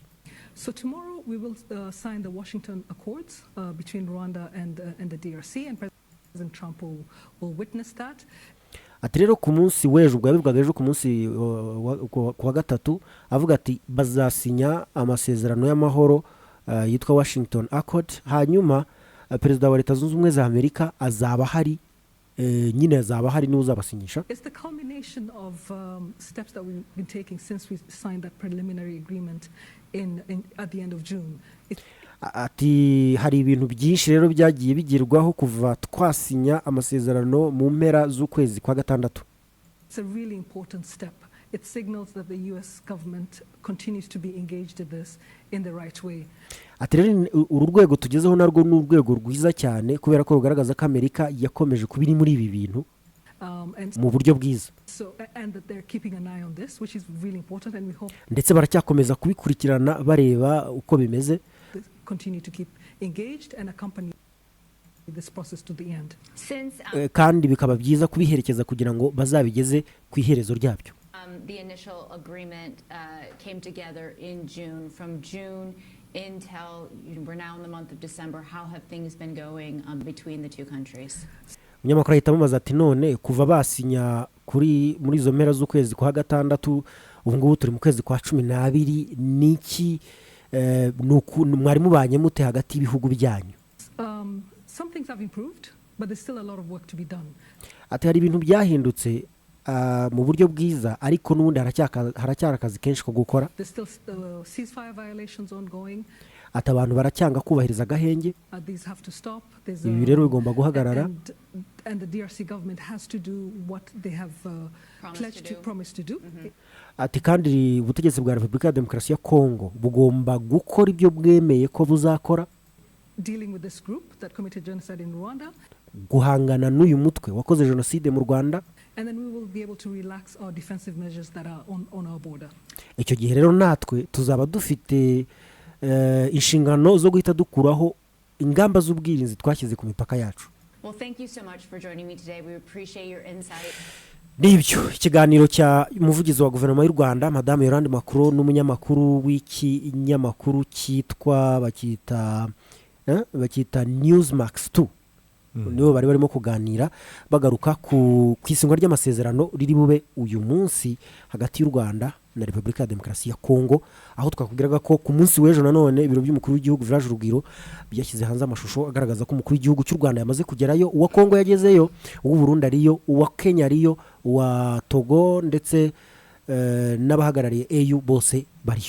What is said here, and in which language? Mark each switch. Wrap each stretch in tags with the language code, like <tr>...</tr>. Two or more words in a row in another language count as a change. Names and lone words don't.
<en>So tomorrow we will sign the Washington Accords between Rwanda and the DRC, and President Trump will witness that.</en> <rw>Ati rero ku munsi w'ejo, ubwo yabivugaga ejo ku munsi wa gatatu, avuga ati bazasinya amasezerano y'amahoro yitwa Washington Accord, hanyuma Perezida wa Leta Zunze Ubumwe za Amerika azaba hari, nyine azaba hari niwe uzabasinyisha.</rw> <en>It's the culmination of steps that we've been taking since we signed that preliminary agreement at the end of June.</en> <rw>Ati hari ibintu byinshi rero byagiye bigirwaho kuva twasinya amasezerano mu mpera z'ukwezi kwa gatandatu.</rw> <en>It's a really important step. It signals that the US government continues to be engaged in this in the right way.</en> <rw>Ati rero uru rwego tugezeho narwo ni urwego rwiza cyane kubera ko rugaragaza ko Amerika yakomeje kubiri muri ibi bintu mu buryo bwiza.</rw> <en>So, and that they're keeping an eye on this, which is really important, and we hope</en> <rw>ndetse baracyakomeza kubikurikirana bareba uko bimeze.</rw> <en>they continue to keep engaged and accompany this process to the end. Since</en> <rw>kandi bikaba byiza kubiherekeza kugira ngo bazabigeze ku iherezo ryabyo.</rw> <en>the initial agreement came together in June, from June until we're now in the month of December, how have things been going between the two countries?</en> <rw>Umunyamakuru ahita amubaza ati none kuva basinya muri izo mpera z'ukwezi kwa gatandatu, ubu ngubu turi mu kwezi kwa 12, niki mwari mubanye mute hagati y'ibihugu byanyu?</rw> <en>Some things have improved, but there's still a lot of work to be done.</en> <rw>Ati hari ibintu byahindutse mu buryo bwiza, ariko n'ubundi haracyari akazi kenshi ko gukora.</rw> <en>There's still ceasefire violations ongoing.</en> <rw>Ati abantu baracyanga kubahiriza agahenge.</rw> <en>These have to stop.</en> <rw>Ibi rero bigomba guhagarara.</rw> <en>And the DRC government has to do what they have promised to do.</en> <rw>Ati kandi ubutegetsi bwa Repubulika ya Demokarasi ya Congo bugomba gukora ibyo bwemeye ko buzakora.</rw> <en>Dealing with this group that committed genocide in Rwanda.</en> <rw>Guhangana n'uyu mutwe wakoze jenoside mu Rwanda.</rw> <en>And then we will be able to relax our defensive measures that are on our border.</en> <rw>Icyo gihe rero natwe tuzaba dufite inshingano zo guhita dukuraho ingamba z'ubwirinzi twashyize ku mipaka yacu.</rw> <en>Well, thank you so much for joining me today. We appreciate your insight.</en> <rw>Nibyo ikiganiro cya umuvugizi wa guverinoma y'u Rwanda Madame Yolande Macron n'umunyamakuru w'ikinyamakuru cyitwa bakita Newsmax 2 nibo bari barimo kuganira bagaruka ku isingwa ry'amasezerano riri bube uyu munsi hagati y'u Rwanda na Repubulika ya Demokarasi ya Congo, aho twakubwiraga ko ku munsi w'ejo nanone ibiro by'umukuru w'igihugu Village Urugwiro byashyize hanze amashusho agaragaza ko umukuru w'igihugu cy'u Rwanda yamaze kugerayo, uwa Congo yagezeyo, uw'u Burundi ariyo, uwa Kenya ariyo, uwa Togo ndetse n'abahagarariye EU bose bariyo.</rw>